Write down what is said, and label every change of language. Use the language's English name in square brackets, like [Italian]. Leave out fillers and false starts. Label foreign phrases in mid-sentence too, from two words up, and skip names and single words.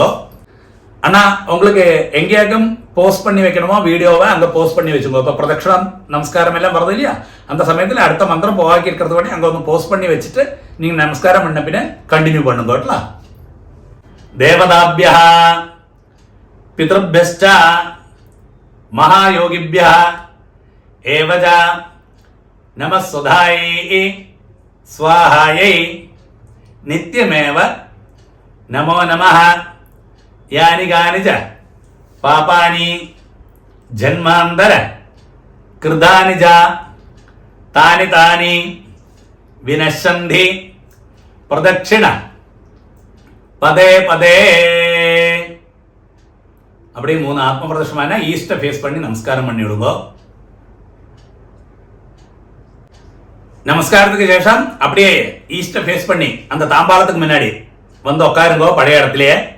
[Tamil] ஆனா உங்களுக்கு எங்கேயாக்கும் போஸ்ட் பண்ணி வைக்கணுமோ வீடியோவை அங்க போஸ்ட் பண்ணி வச்சுக்கோ. இப்போ பிரதட்சணம் நமஸ்காரம் எல்லாம் வருது இல்லையா, அந்த சமயத்தில் அடுத்த மந்திரம் போவாக்கி இருக்கிறது பண்ணி அங்க வந்து போஸ்ட் பண்ணி வச்சுட்டு நீங்க நமஸ்காரம் பண்ண பின்ன கண்டினியூ பண்ணுங்க. [Sanskrit] தேவதாபியா பிதృभ्यश्च महायोगिभ्यः एवच नमः सुधायै स्वाहायै नित्यमेव नमो नमः. यानि कानि च पापानि जन्मान्तर कृतानि च तानि तानि विनश्यन्ति प्रदक्षिण पदे पदे. [Tamil] அப்படி 3 ஆத்ம பிரதட்சணமான [English] east face [Tamil] பண்ணி நமஸ்காரம் பண்ணி விடுங்க. நமஸ்காரத்துக்கு சேஷம் அப்படியே [English] east face [Tamil] பண்ணி அந்த தாம்பாளத்துக்கு முன்னாடி வந்து உட்காருங்கோ பழைய இடத்துலயே.